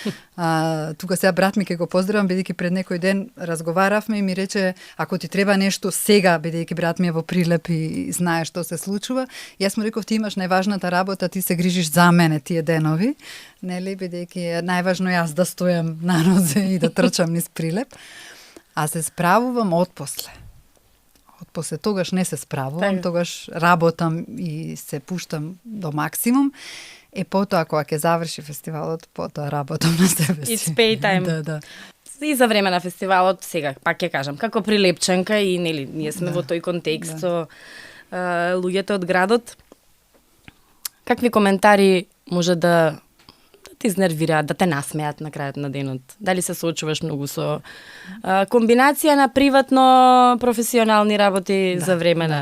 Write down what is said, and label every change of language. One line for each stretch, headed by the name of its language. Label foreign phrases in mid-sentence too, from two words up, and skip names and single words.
Macedonian: Тука сега брат ми ќе го поздравам, бидејќи пред некој ден разговаравме и ми рече, ако ти треба нешто сега, бидејќи брат ми е во Прилеп и знае што се случува, јас му реков, ти имаш најважната работа, ти се грижиш за мене тие денови, нели, бидејќи е најважно јас да стојам на нозе и да трчам низ Прилеп, а се справувам отпосле. После тогаш не се справувам, тогаш работам и се пуштам до максимум. Потоа, кога ќе заврши фестивалот, потоа работам на себе си.
English: It's pay time.
Macedonian: Да. И за време на фестивалот, сега, пак ќе кажам, како прилепчанка и, нели, ние сме во тој контекст со луѓето од градот. Какви коментари може да те изнервираат, да те насмеат на крајот на денот? Дали се соочуваш многу со комбинација на приватно професионални работи за време на...